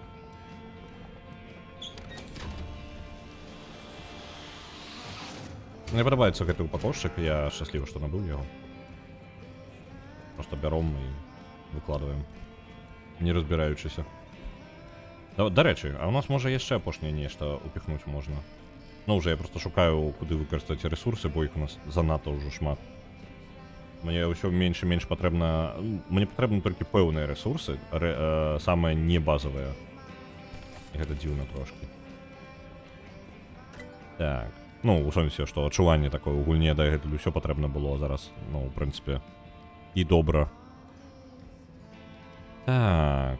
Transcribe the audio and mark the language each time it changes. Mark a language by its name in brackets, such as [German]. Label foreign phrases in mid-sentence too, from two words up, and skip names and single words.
[Belarusian] Мне падабаецца гэты упакоўшчык, я шчаслівы, што набыў яго. Просто бяром і выкладваем, не разбіраючыся. Дарэчы, а у нас можа яшчэ апошняе нешта упіхнуць можна. [Ukrainian] Ну, вже я просто шукаю, куди використати ресурси, бо їх у нас занадто вже шмат. [Belarusian] Мені ўсё менш і менш патрэбна... Мне патрэбны толькі пэўныя ресурсы, самыя не базавыя. І гэта дзіўна трошки. Так. Ну, у сэнсе, што адчуванне такое ў гульне дагэтуль усё патрэбна было зараз. Ну, ў прынцыпе, і добра. Так.